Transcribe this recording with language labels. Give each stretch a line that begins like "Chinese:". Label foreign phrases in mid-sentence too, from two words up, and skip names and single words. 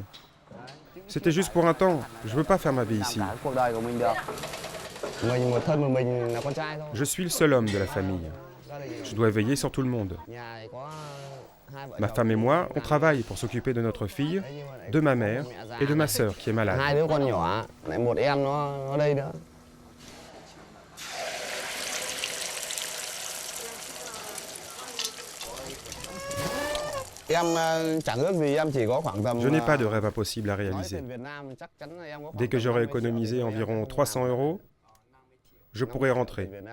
French: C'était juste pour un temps, je ne veux pas faire ma vie ici. Je suis le seul homme de la famille. Je dois veiller sur tout le monde. Ma femme et moi, on travaille pour s'occuper de notre fille, de ma mère et de ma sœur qui est malade.
Vietnamese: Hai đứa con nhỏ, lại một em nó ở đây nữa.
French: Je n'ai pas de rêve impossible à réaliser. Dès que j'aurai économisé environ 300 €, je pourrai rentrer.